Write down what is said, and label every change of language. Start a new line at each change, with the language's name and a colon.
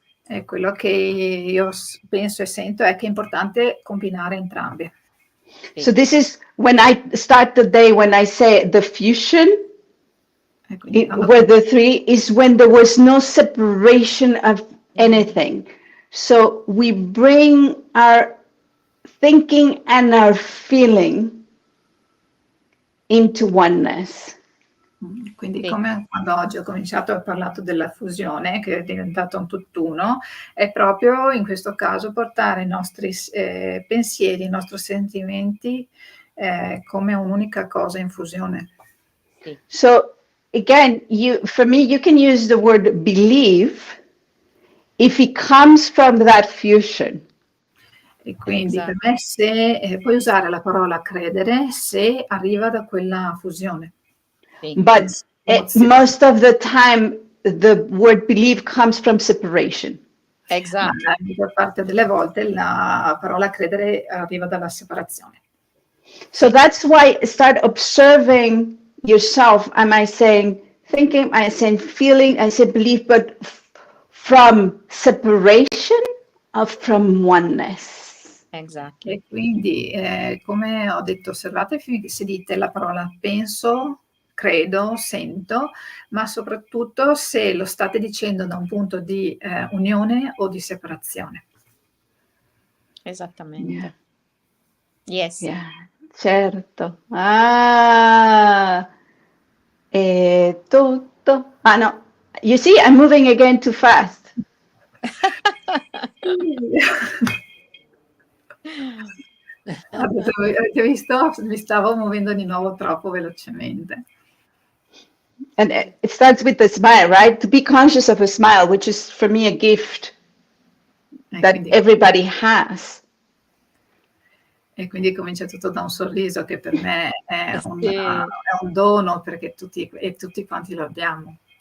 Italian: E quello che io penso e sento è che è importante combinare entrambi.
English: So this is when I start the day, when I say the fusion, where the three is when there was no separation of anything. So we bring our thinking and our feeling into oneness.
Italian: Quindi come quando oggi ho cominciato a parlare della fusione, che è diventato un tutt'uno, è proprio in questo caso portare i nostri pensieri, i nostri sentimenti come un'unica cosa in fusione.
English: So again, for me, you can use the word believe if it comes from that fusion.
Italian: E quindi per me puoi usare la parola credere se arriva da quella fusione.
English: But most of the time the word believe comes from separation.
Italian: Esatto. Ma la maggior parte delle volte la parola credere arriva dalla separazione.
English: So that's why start observing yourself. Am I saying thinking? Am I saying feeling? I say belief, but from separation or from oneness?
Italian: Esatto. E quindi, come ho detto, osservate se dite la parola penso, credo, sento, ma soprattutto se lo state dicendo da un punto di unione o di separazione. Esattamente. Yes. Yeah, certo. Ah, è tutto.
English: Ah no, you see, I'm moving again too fast.
Italian: Avete visto? Mi stavo muovendo di nuovo troppo velocemente.
English: And it starts with the smile, right? To be conscious of a smile, which is for me a gift that
Italian: Quindi,
English: everybody has.
Italian: e quindi comincia tutto da un sorriso che per me è Sì. un dono, perché tutti quanti lo abbiamo.